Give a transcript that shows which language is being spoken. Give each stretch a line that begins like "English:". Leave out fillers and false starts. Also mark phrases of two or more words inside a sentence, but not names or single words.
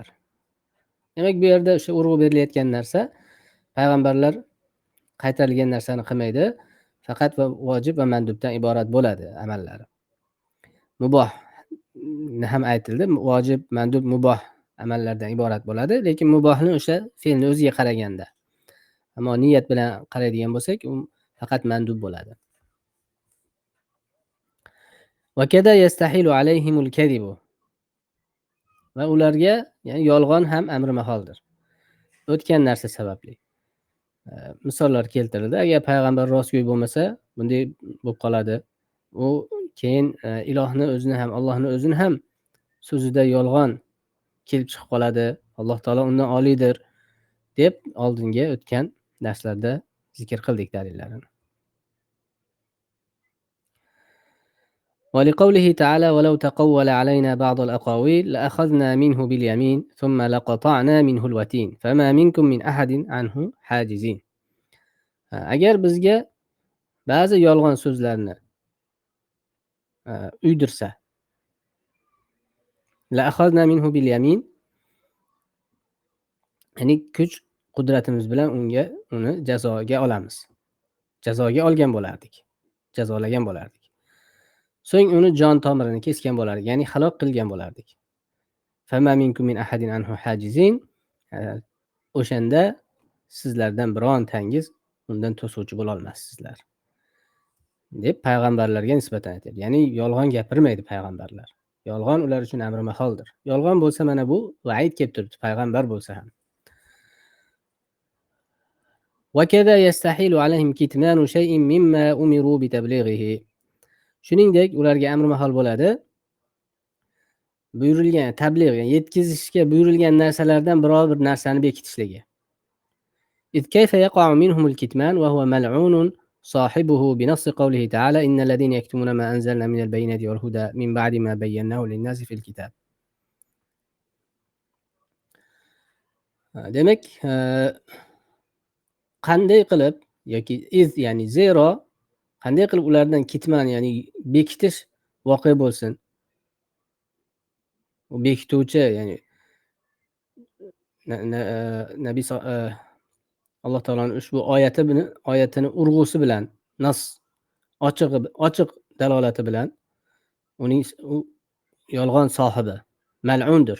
Uzbek: Demak, bu yerda o'sha urg'u berilayotgan narsa, payg'ambarlar qaytarilgan narsani qilmaydi, faqat va vojib va mandubdan iborat bo'ladi amallari. Muboh ham aytildi, vojib, mandub, muboh amallardan iborat bo'ladi, lekin mubohni o'sha fe'lni o'ziga qaraganda. Ammo niyat bilan qaraydigan bo'lsak, u faqat mandub bo'ladi.
Arabic: وَكَذَا يَسْتَحِيلُ عَلَيْهِمُ الْكَذِبُ.
Uzbek: Va ularga ya'ni yolg'on ham amri maholdir. O'tgan narsa sababli. Misollar keltirildi. Agar payg'ambar rostgo'y bo'lmasa, bunday bo'lib qoladi. U keyin ilohni o'zini ham, Allohni o'zini ham so'zida yolg'on kelib chiqib qoladi. Alloh taolo undan oliydir deb oldingi o'tgan darslarda zikr qildik dalillarini.
Arabic: ولقوله تعالى ولو تقول علينا بعض الأقاويل لأخذنا منه باليمين ثم لقطعنا منه الوتين فما منكم من أحد عنه حاجزين.
Uzbek: Agar bizga ba'zi yolg'on so'zlarni uydirsa,
Arabic: لأخذنا منه باليمين,
Uzbek: ya'ni kuch qudratimiz bilan uni jazoga olamiz. Jazoga olgan bo'lardik. Jazolagan bo'lardik. So'ng uni jon tomirini kesgan bo'lardik, ya'ni halok qilgan bo'lardik.
Arabic: فما منكم من أحد عنه حاجزين.
Uzbek: O'shanda sizlardan birontangiz undan to'suvchi bo'la olmassizlar deb payg'ambarlarga nisbatan aytadi. Ya'ni yolg'on gapirmaydi payg'ambarlar. Yolg'on ular uchun amri maholdir. Yolg'on bo'lsa mana bu va'id kelib turibdi, payg'ambar bo'lsa ham.
Arabic: وَكَذَا يَسْتَحِيلُ عَلَيْهِمْ كِتْمَانُ شَيْءٍ مِّمَّا أُمِرُوا بِتَبْلِيغِهِ.
Uzbek: Shuningdek, ularga amri mahol bo'ladi. Buyurilgan tabliğ, ya'ni yetkazishga buyurilgan narsalardan biror bir narsani bekitishligi.
Arabic: إذ كيف يقع منهم الكتمان وهو ملعون صاحبه بنص قوله تعالى إن الذين يكتمون ما أنزلنا من البينات والهدى من بعد ما بيناه للناس في الكتاب.
Uzbek: Demak, qanday qilib yoki ya'ni zero qanday qilib ulardan kitman, ya'ni bekitish voqea bo'lsin. U bekituvchi, ya'ni Nabiy Alloh taoloning ushbu oyatini urg'usi bilan, nas ochiq dalolati bilan uning yolg'on sohibi mal'undir.